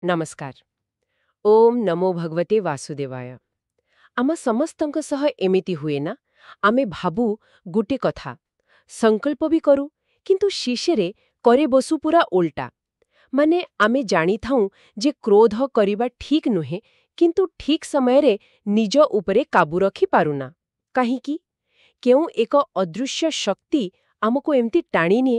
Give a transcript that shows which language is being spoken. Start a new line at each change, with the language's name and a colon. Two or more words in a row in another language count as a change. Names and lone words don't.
Sanskrit: नमस्कार। ओम नमो भगवते वासुदेवाय।
Odia: ଆମ ସମସ୍ତଙ୍କ ସହ ଏମିତି ହୁଏ ନା ଆମେ ଭାବୁ ଗୋଟେ କଥା ସଂକଳ୍ପ ବି କରୁ କିନ୍ତୁ ଶେଷରେ କରି ବସୁ ପୂରା ଓଲଟା ମାନେ ଆମେ ଜାଣିଥାଉ ଯେ କ୍ରୋଧ କରିବା ଠିକ ନୁହେଁ କିନ୍ତୁ ଠିକ ସମୟରେ ନିଜ ଉପରେ କାବୁ ରଖି ପାରୁନା କାହିଁକି କେଉଁ ଏକ ଅଦୃଶ୍ୟ ଶକ୍ତି ଆମକୁ ଏମିତି ଟାଣି ନିଏ।